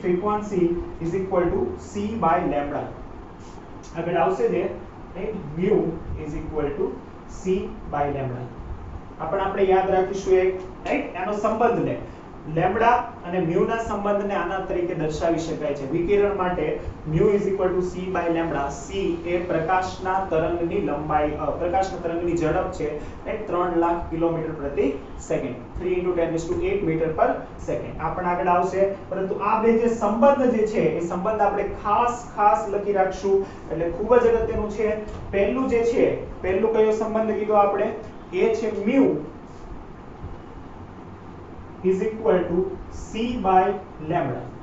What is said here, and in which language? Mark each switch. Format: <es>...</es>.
<en>Frequency is equal to c by lambda.</en> <gu>આગળ આવશે જે,</gu> <en>Right? mu is equal to c by lambda.</en> <gu>આપણે યાદ રાખીશું એક,</gu> <en>Right?</en> <gu>એનો સંબંધને લેમ્બડા અને mu ના સંબંધને આના તરીકે દર્શાવી શકાય છે. વિકિરણ માટે</gu> <en>mu is equal to c by lambda.</en> <gu>c એ પ્રકાશના તરંગની લંબાઈ, પ્રકાશના તરંગની ઝડપ છે, એ 3 લાખ કિલોમીટર પ્રતિ સેકન્ડ, 3 × 10⁸ મીટર પર સેકન્ડ. આપણે આગળ આવશે, પરંતુ આ બે જે સંબંધ જે છે એ સંબંધ આપણે ખાસ લખી રાખશું, એટલે ખૂબ જ અગત્યનું છે. પહેલું જે છે, પહેલું કયો સંબંધ કીધો આપણે? એ છે</gu> <en>mu is equal to c by lambda.</en>